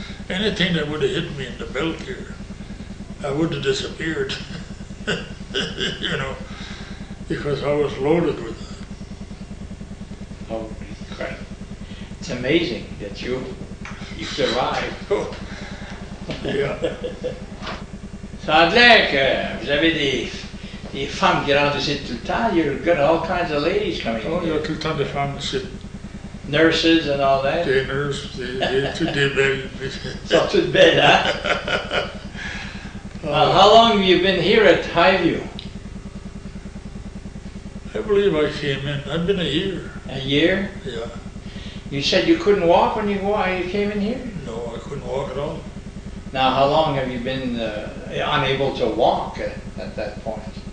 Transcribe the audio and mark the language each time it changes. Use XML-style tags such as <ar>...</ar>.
<en>Anything that would have hit me in the belt here, I would have disappeared. Because I was loaded with that. Oh, crap. It's amazing that you survived. Yeah.</en> <fr>Ça a l'air que vous avez des femmes qui rentrent ici tout le temps.</fr> <en>You've got all kinds of ladies coming Oh, in.</en> <fr>il y a tout le temps des femmes ici.</fr> <en>Nurses and all that.</en> <fr>Des nurses, toutes des belles. Sont toutes belles, hein?</fr> <en>How long have you been here at Highview? I believe I came in. I've been a year. A year? Yeah. You said you couldn't walk when you came in here? No, I couldn't walk at all. Now, how long have you been unable to walk at that point?</en>